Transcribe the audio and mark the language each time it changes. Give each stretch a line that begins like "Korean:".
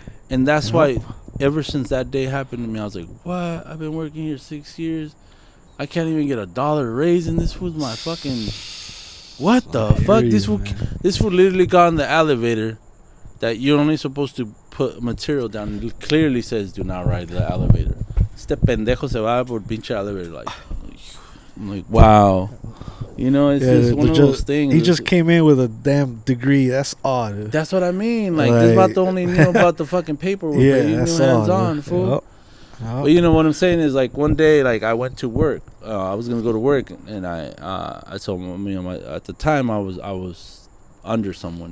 English: And that's why ever since that day happened to me, I was like, what? I've been working here 6 years, I can't even get $1 raise, and this was my fucking, what the fuck? This fool literally got in the elevator that you're only supposed to put material down. It clearly says do not ride the elevator.
Spanish: Este pendejo se va por pinche elevator.
English: Like, I'm like, wow. You know, it's just one of those things. He just came in with a damn degree. That's odd. That's what I mean. Like this about the only knew about the fucking paperwork. Yeah, but you that's knew hands odd. on, fool. Yep. But you know what I'm saying is, like, one day, like, I went to work. I was gonna go to work, and I told him, you know, at the time I was under someone.